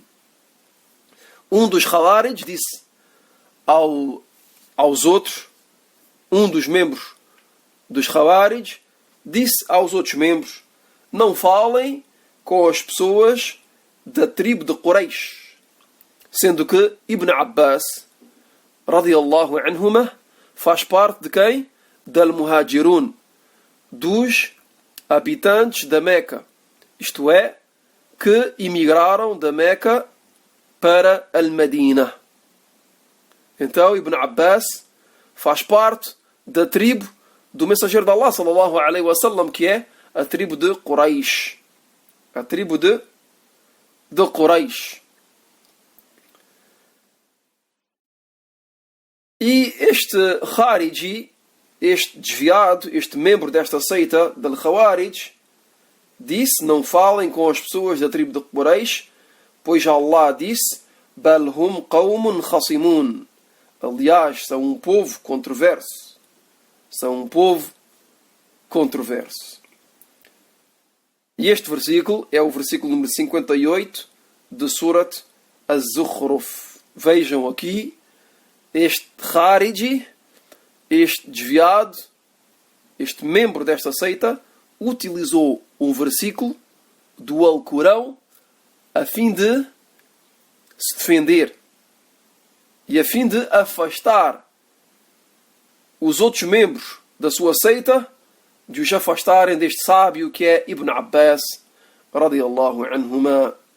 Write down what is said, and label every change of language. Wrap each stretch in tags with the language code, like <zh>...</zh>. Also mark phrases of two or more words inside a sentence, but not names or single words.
<pt>Um dos Khawarij disse aos outros, um dos membros dos Khawarij disse aos outros membros, não falem com as pessoas da tribo de Quraysh. Sendo que Ibn Abbas,</pt> <ar>رضي الله عنهما,</ar> <pt>faz parte de quem? Dal Muhajirun, dos habitantes da Meca. Isto é, que emigraram da Meca para Al-Madina. Então Ibn Abbas faz parte da tribo do mensageiro de Allah</pt> <ar>صلى الله عليه وسلم,</ar> <pt>que é a tribo de Quraysh. A tribo de Quraysh. E este Khariji, este desviado, este membro desta seita del Khawarij, disse, não falem com as pessoas da tribo de Quraysh, pois Allah disse,</pt> <ar>بل هم قوم خصمون.</ar> <pt>Aliás, são um povo controverso. São um povo controverso. E este versículo é o versículo número 58 de Surat Az-Zukhruf. Vejam aqui, este Khariji, este desviado, este membro desta seita, utilizou um versículo do Alcorão a fim de se defender e a fim de afastar os outros membros da sua seita, de os afastarem deste sábio que é Ibn Abbas,</pt> <ar>رضي الله عنهما.</ar>